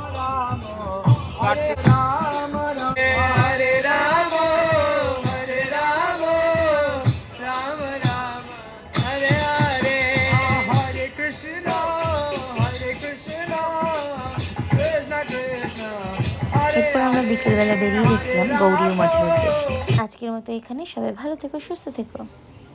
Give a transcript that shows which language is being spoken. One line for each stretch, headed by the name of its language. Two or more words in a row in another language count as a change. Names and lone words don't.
Sanskrit: Rama, Hare Rama, Hare Rama, Hare Rama, Rama Rama, Hare Hare, Hare Krishna, Krishna Krishna,
Bangla: এরপর আমরা বিকেলবেলা বেরিয়ে গেছিলাম গৌরীয় মঠের উদ্দেশ্যে। আজকের মতো এখানে, সবাই ভালো থেকো, সুস্থ থেকো।